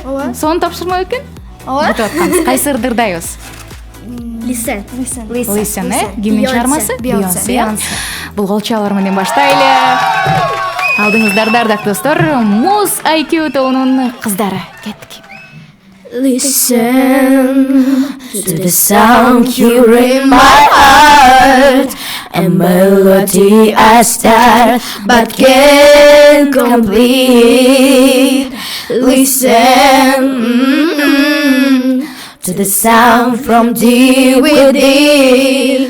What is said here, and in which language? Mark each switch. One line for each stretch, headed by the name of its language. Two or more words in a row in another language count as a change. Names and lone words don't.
Kyrgyz: Сонун тапшырма экен. Ооба. Кайсы ырдайбыз?
English: Listen. Listen,
Kyrgyz: кимдин чыгармасы? Beyoncé. Бул кол чабар менен баштайлы. Алдыңыздар дардактуу достор, Муз IQ тобунун кыздары. Кеттик.
English: Listen to the sound here in my heart. A melody I start but can't complete. Listen to the sound from deep within.